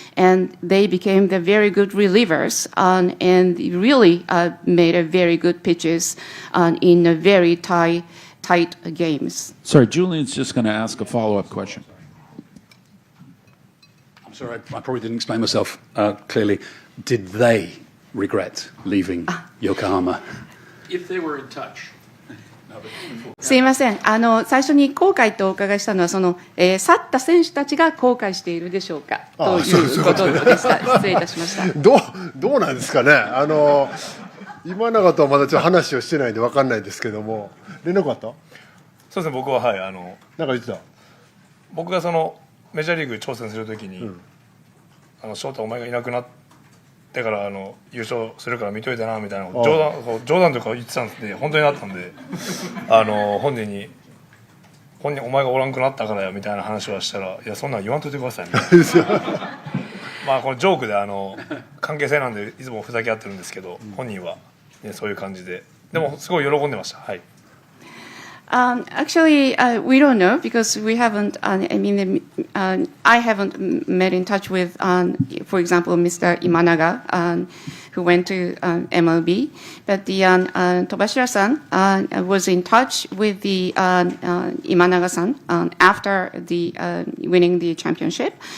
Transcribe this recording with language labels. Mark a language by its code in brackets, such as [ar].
[en] And they became the very good relievers and really made a very good pitches in a very tight games. Sorry, Julian's just going to ask a follow-up question. I'm sorry, I probably didn't explain myself clearly. Did they regret leaving Yokohama? If they were in touch. [ja] すいません。最初に後悔とお伺いしたのは、去った選手たちが後悔しているでしょうかということでした。失礼いたしました。どうなんですかね。今永とはまだちょっと話をしてないんで分かんないですけども、連絡あった？そうですね、僕ははいなんか言ってた。僕がメジャーリーグに挑戦するときに、翔太お前がいなくなってから優勝するから見といてなみたいな冗談とか言ってたんで、本当になったんで本人お前がおらんくなったからやみたいな話はしたら、いやそんなん言わんといてくださいみたいなこれジョークで関係性なんでいつもふざけ合ってるんですけど、本人は、ね、そういう感じで、でもすごい喜んでました。はい。 [en] Actually, we don't know because we haven't. I haven't met in touch with, for example, Mr. Imanaga, who went to MLB. But the Tobashira-san was in touch with the Imanaga-san after the winning the championship.